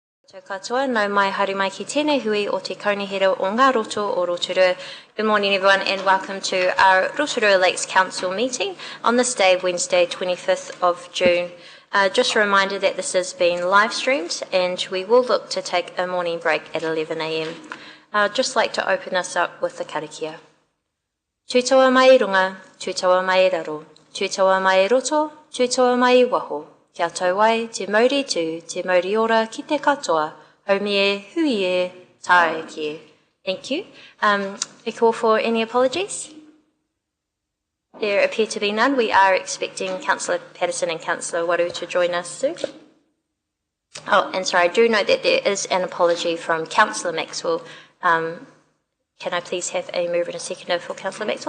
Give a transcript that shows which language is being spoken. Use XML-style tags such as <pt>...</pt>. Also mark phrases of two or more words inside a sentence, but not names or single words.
<mi>Tō katoa, nau mai haere mai ki tēnei hui o te kaunihera o ngā roto o Rotorua.</mi> <en>Good morning everyone and welcome to our Rotorua Lakes Council meeting on this day, Wednesday 25th of June. Just a reminder that this is being live streamed and we will look to take a morning break at 11 a.m. I'd just like to open us up with the karakia.</en> <mi>Tūtaua mai runga, tūtaua mai raro, tūtaua mai roto, tūtaua mai waho. Kia tau ai, te mauri tū, te mauri ora ki te katoa, haumi e, hui e, tae ki.</mi> <en>Thank you. A call for any apologies? There appear to be none. We are expecting Councillor Patterson and Councillor Waru to join us soon. Oh, and sorry, I do note that there is an apology from Councillor Maxwell. Can I please have a mover and a seconder for Councillor Maxwell?</en>